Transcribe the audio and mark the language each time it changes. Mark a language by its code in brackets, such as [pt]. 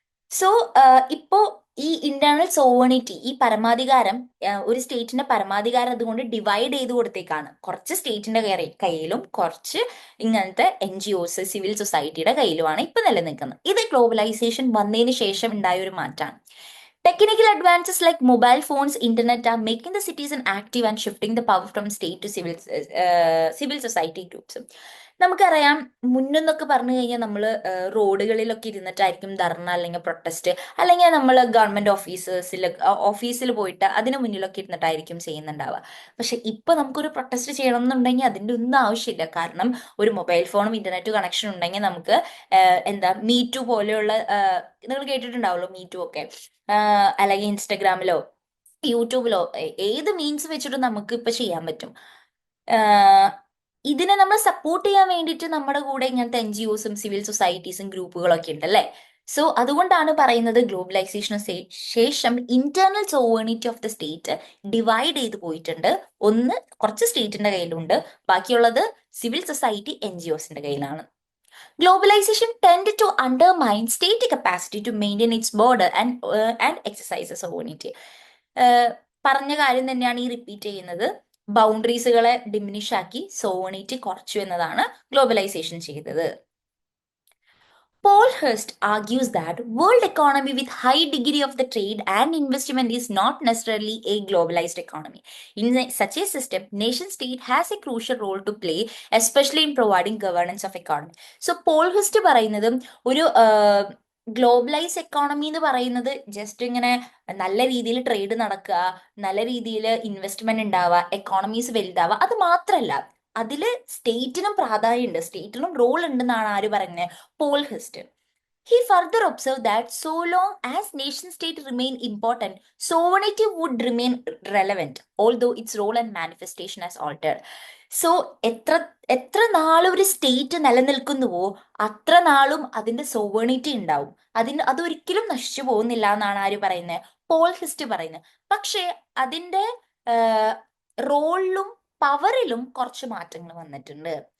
[ml] So ഇപ്പോ ഈ internal സോവണിറ്റി, ഈ പരമാധികാരം, ഒരു സ്റ്റേറ്റിന്റെ പരമാധികാരം അതുകൊണ്ട് ഡിവൈഡ് ചെയ്ത് കൊടുത്തേക്കാണ്. കുറച്ച് സ്റ്റേറ്റിന്റെ കയ്യിലും കുറച്ച് ഇങ്ങനത്തെ NGOs, സിവിൽ സൊസൈറ്റിയുടെ കയ്യിലുമാണ് ഇപ്പൊ നിലനിൽക്കുന്നത്. ഇത് ഗ്ലോബലൈസേഷൻ വന്നതിന് ശേഷം ഉണ്ടായ ഒരു മാറ്റമാണ്. [en] Technical advances like mobile phones, internet are making the citizen active and shifting the power from state to civil society groups. [ml] നമുക്കറിയാം, മുന്നെന്നൊക്കെ പറഞ്ഞു കഴിഞ്ഞാൽ നമ്മൾ റോഡുകളിലൊക്കെ ഇരുന്നിട്ടായിരിക്കും ധർണ അല്ലെങ്കിൽ പ്രൊട്ടസ്റ്റ്, അല്ലെങ്കിൽ നമ്മൾ ഗവൺമെന്റ് ഓഫീസിൽ പോയിട്ട് അതിന് മുന്നിലൊക്കെ ഇരുന്നിട്ടായിരിക്കും ചെയ്യുന്നുണ്ടാവുക. പക്ഷെ ഇപ്പൊ നമുക്കൊരു പ്രൊട്ടസ്റ്റ് ചെയ്യണം എന്നുണ്ടെങ്കിൽ അതിന്റെ ഒന്നും ആവശ്യമില്ല. കാരണം ഒരു മൊബൈൽ ഫോണും ഇന്റർനെറ്റ് കണക്ഷൻ ഉണ്ടെങ്കിൽ നമുക്ക് എന്താ മീറ്റു പോലെയുള്ള, നിങ്ങൾ കേട്ടിട്ടുണ്ടാവുമല്ലോ മീറ്റു ഒക്കെ, അല്ലെങ്കിൽ ഇൻസ്റ്റഗ്രാമിലോ യൂട്യൂബിലോ ഏത് മീൻസ് വെച്ചിട്ടും നമുക്ക് ഇപ്പൊ ചെയ്യാൻ പറ്റും. ഇതിനെ നമ്മൾ സപ്പോർട്ട് ചെയ്യാൻ വേണ്ടിയിട്ട് നമ്മുടെ കൂടെ ഇങ്ങനത്തെ NGOസും സിവിൽ സൊസൈറ്റീസും ഗ്രൂപ്പുകളൊക്കെ ഉണ്ടല്ലേ. സോ അതുകൊണ്ടാണ് പറയുന്നത് ഗ്ലോബലൈസേഷന് ശേഷം internal സോവണിറ്റി of the state divide ചെയ്ത് പോയിട്ടുണ്ട്. ഒന്ന് കുറച്ച് സ്റ്റേറ്റിന്റെ കയ്യിലുണ്ട്, ബാക്കിയുള്ളത് സിവിൽ സൊസൈറ്റി, NGOസിന്റെ കയ്യിലാണ്. [en] Globalization tended to undermine state capacity to maintain its border and exercise sovereignty. [ml] പറഞ്ഞ കാര്യം തന്നെയാണ് ഈ റിപ്പീറ്റ് ചെയ്യുന്നത്. ബൗണ്ടറീസുകളെ ഡിമിനിഷ് ആക്കി സോവണിറ്റി കുറച്ചു എന്നതാണ് ഗ്ലോബലൈസേഷൻ ചെയ്തത്. [en] Paul Hurst argues that world economy with high degree of the trade and investment is not necessarily a globalized economy. In such a system, nation state has a crucial role to play, especially in providing governance of economy. [ml] So Paul Hurst പറയുന്നത് ഒരു globalise economy എന്ന് പറയുന്നത് just ഇങ്ങനെ നല്ല രീതിയിൽ trade നടക്കുക, നല്ല രീതിയിൽ ഇൻവെസ്റ്റ്മെന്റ് ഉണ്ടാവുക, എക്കോണമീസ് വലുതാവുക, അത് മാത്രമല്ല അതില് സ്റ്റേറ്റിനും പ്രാധാന്യമുണ്ട്, സ്റ്റേറ്റിനും റോൾ ഉണ്ടെന്നാണ് ആര് പറയുന്നത്? Paul Hurst. [en] He further observed that so long as nation state remain important, sovereignty would remain relevant, although its role and manifestation has altered. [ml] So എത്ര നാൾ ഒരു സ്റ്റേറ്റ് നിലനിൽക്കുന്നുവോ അത്ര നാളും അതിന്റെ സോവേണിറ്റി ഉണ്ടാവും. അതൊരിക്കലും നശിച്ചു പോകുന്നില്ല എന്നാണ് ആര് പറയുന്നത്? പോൾ ഹിസ്റ്റ് പറയുന്നത്. പക്ഷേ അതിന്റെ റോളിലും പവറിലും കുറച്ച് മാറ്റങ്ങൾ വന്നിട്ടുണ്ട്.